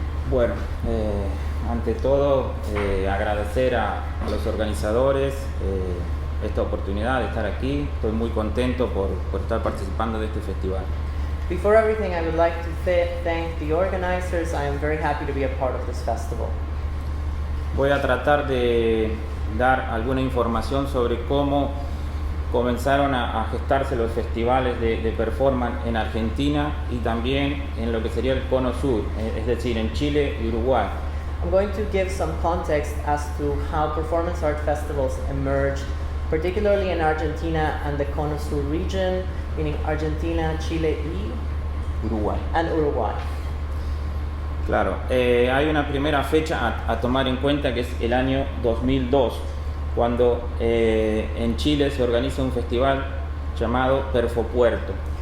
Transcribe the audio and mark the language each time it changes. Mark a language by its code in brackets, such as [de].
[es] Bueno, ante todo agradecer a los organizadores esta oportunidad de estar aquí. Estoy muy contento por estar participando de este festival. [en] Before everything, I would like to thank the organizers. I am very happy to be a part of this festival. [es] Voy a tratar de dar alguna información sobre cómo comenzaron a gestarse los festivales de performance en Argentina y también en lo que sería el Cono Sur, es decir, en Chile y Uruguay. [en] I'm going to give some context as to how performance art festivals emerged, particularly in Argentina and the Cono Sur region, meaning Argentina, Chile y Uruguay. And Uruguay. [es] Claro, hay una primera fecha a tomar en cuenta que es el año 2002, cuando en Chile se organiza un festival llamado Perfopuerto.